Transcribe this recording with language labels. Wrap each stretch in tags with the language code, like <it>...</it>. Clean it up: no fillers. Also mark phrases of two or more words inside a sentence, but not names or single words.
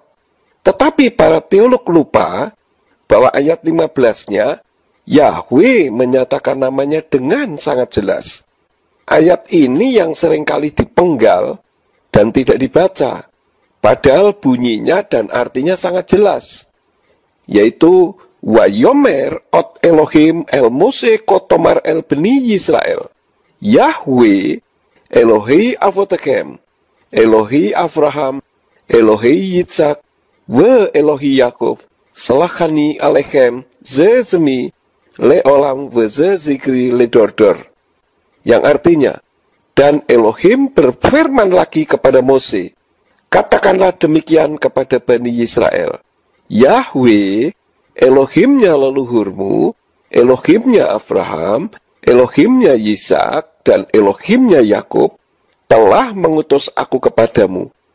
<id>Tetapi para teolog lupa bahwa ayat 15-nya, Yahweh menyatakan namanya dengan sangat jelas. Ayat ini yang seringkali dipenggal dan tidak dibaca, padahal bunyinya dan artinya sangat jelas, yaitu</id> <he>ויאמר עוד אלהים אל משה כה תאמר אל בני ישראל יהוה אלהי אבתיכם אלהי אברהם אלהי יצחק ואלהי יעקב שלחני אליכם זה שמי לעלם וזה זכרי לדר דר.</he> <id>Yang artinya, dan Elohim berfirman lagi kepada Mose, katakanlah demikian kepada Bani Israel, Yahweh Elohimnya leluhurmu, Elohimnya Abraham, Elohimnya Yisak, dan Elohimnya Yakub telah mengutus aku kepadamu.</id>